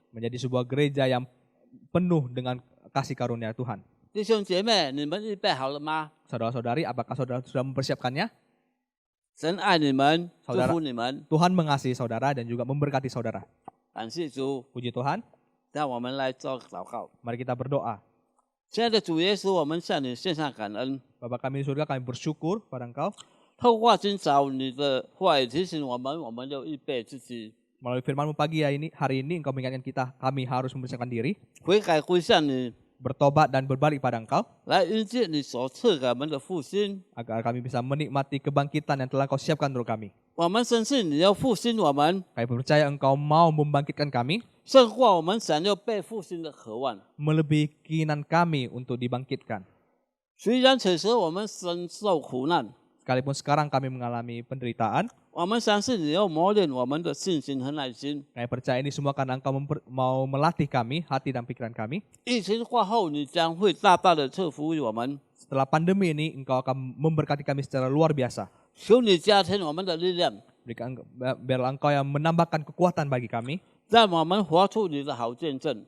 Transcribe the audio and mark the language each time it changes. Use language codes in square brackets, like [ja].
[id] menjadi sebuah gereja yang penuh dengan kasih karunia Tuhan. [zh] 弟兄姐妹，你们预备好了吗？ [id] Saudara-saudari, apakah saudara sudah mempersiapkannya? [zh] 神爱你们，祝 [id] Saudara [zh] 福你们。 [id] Tuhan mengasihi saudara dan juga memberkati saudara. [zh] 感谢主， [id] Puji Tuhan, [zh] 让我们来做祷告。 [id] mari kita berdoa. [zh] 亲爱的主耶稣，我们向你献上感恩。 [id] Bapa kami di surga, kami bersyukur pada Engkau. [zh] 透过今早你的话语提醒我们就预备自己 [id] Melalui firman-Mu hari ini Engkau mengingatkan kita, kami harus mempersiapkan diri, [zh] 悔改归向你， [id] bertobat dan berbalik pada Engkau, [zh] 来迎接你所赐给我们的复兴。 [id] agar kami bisa menikmati kebangkitan yang telah Engkau siapkan untuk kami. [zh] 我们深信你要复兴我们， [id] Kami percaya Engkau mau membangkitkan kami, [zh] 胜过我们想要被复兴的渴望。 [id] melebihi keinginan kami untuk dibangkitkan. [zh] 虽然此时我们深受苦难， [id] Sekalipun sekarang kami mengalami penderitaan, [zh] 我们相信你要磨练我们的信心和耐心。 [id] kami percaya ini semua karena Engkau mau melatih kami, hati dan pikiran kami. [zh] 疫情过后，你将会大大的赐福于我们。 [id] Setelah pandemi ini, Engkau akan memberkati kami secara luar biasa. [zh] 求你加添我们的力量， [id] Biarlah Engkau yang menambahkan kekuatan bagi kami, [zh] 让我们活出你的好见证，